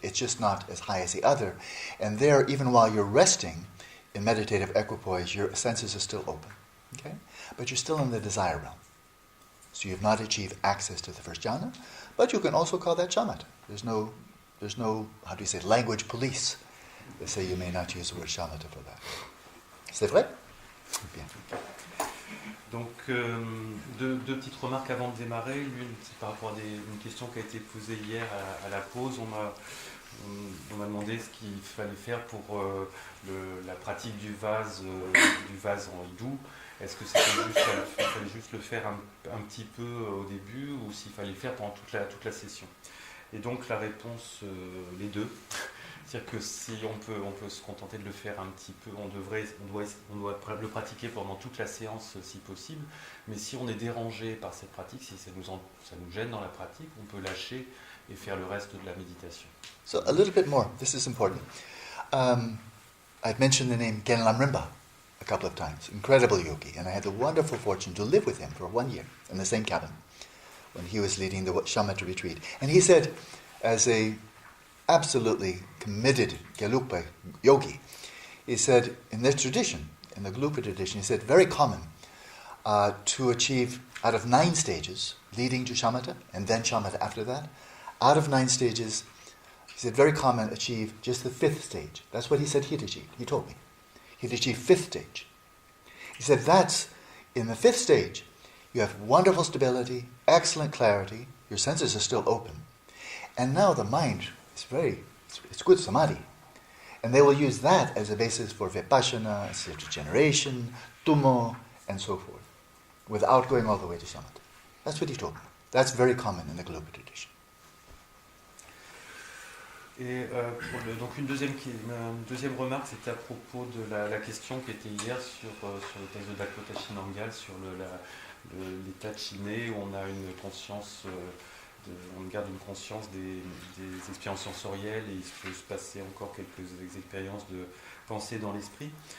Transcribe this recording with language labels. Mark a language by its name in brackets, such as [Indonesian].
[English] It's just not as high as the other. And there, even while you're resting in meditative equipoise, your senses are still open. Okay? But you're still in the desire realm. So you've not achieved access to the first jhana, but you can also call that shamatha. There's no, how do you say, language police. They say you may not use the word shamatha for that. [French] C'est vrai? Bien. Donc, deux petites remarques avant de démarrer. L'une, c'est par rapport à une question qui a été posée hier à la pause. On m'a demandé ce qu'il fallait faire pour la pratique du vase en hindou. Est-ce que il fallait juste le faire un petit peu au début ou s'il fallait le faire pendant toute la session? Et donc la réponse, les deux. C'est-à-dire que si on peut se contenter de le faire un petit peu, on doit le pratiquer pendant toute la séance si possible, mais si on est dérangé par cette pratique, si ça nous gêne dans la pratique, on peut lâcher et faire le reste de la méditation. [English] So a little bit more, this is important. I've mentioned the name Genlam Rinpa a couple of times, incredible yogi, and I had the wonderful fortune to live with him for 1 year in the same cabin when he was leading the shamatha retreat. And he said, as a absolutely committed Gelugpa yogi, he said, in this tradition, in the Gelugpa tradition, he said, very common to achieve out of 9 stages leading to shamatha, and then shamatha after that, out of 9 stages, He said very common achieve just the 5th stage. That's what he said he'd achieved. He told me. He'd achieve 5th stage. He said that's, in the 5th stage, you have wonderful stability, excellent clarity, your senses are still open. And now the mind is it's good samadhi. And they will use that as a basis for vipassana, generation, tummo, and so forth, without going all the way to samatha. That's what he told me. That's very common in the Gelugpa tradition. [French] Et donc une deuxième remarque, c'était à propos de la question qui était hier sur le texte de Dakota Shinangal, sur l'état de Shiné, où on a une conscience, on garde une conscience des expériences sensorielles, et il peut se passer encore quelques expériences de pensée dans l'esprit.